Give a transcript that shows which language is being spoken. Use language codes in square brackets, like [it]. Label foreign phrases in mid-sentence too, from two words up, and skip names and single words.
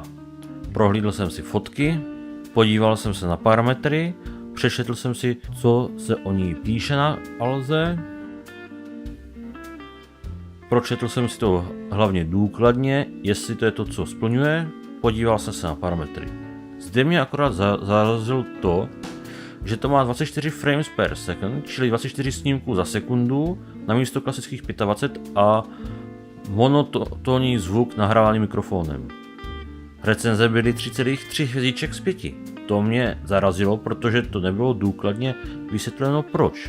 [cs] Prohlídl jsem si fotky, podíval jsem se na parametry, přečetl jsem si, co se o ní píše na Alze. Pročetl jsem si to hlavně důkladně, jestli to je to, co splňuje. Podíval jsem se na parametry. Zde mě akorát zarazilo to, že to má 24 [en] frames per second, [cs] čili 24 snímků za sekundu, namísto klasických 25 a monotónní zvuk nahrávaný mikrofonem. Recenze byly 3,3 hvězdiček z 5. To mě zarazilo, protože to nebylo důkladně vysvětleno proč.